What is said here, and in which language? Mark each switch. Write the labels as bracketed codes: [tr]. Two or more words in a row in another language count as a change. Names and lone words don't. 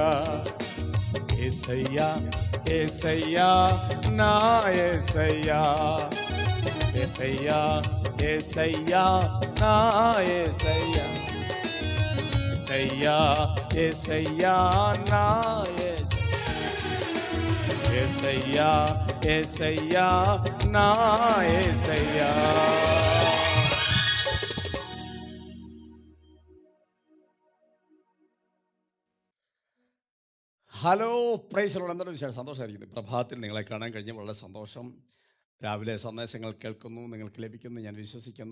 [te] యేసయ్యా యేసయ్యా నా యేసయ్యా, యేసయ్యా యేసయ్యా నా యేసయ్యా, యేసయ్యా యేసయ్యా నా యేసయ్యా, యేసయ్యా నా యేసయ్యా. [en] Hello praise Lord. [ml] എന്താണ് വിശേഷം? സന്തോഷമായിരിക്കുന്നു. പ്രഭാതത്തിൽ നിങ്ങളെ കാണാൻ കഴിഞ്ഞ വളരെ സന്തോഷം. രാവിലെ സന്ദേശങ്ങൾ കേൾക്കുന്നു, നിങ്ങൾക്ക് ലഭിക്കുന്നു ഞാൻ വിശ്വസിക്കുന്നു.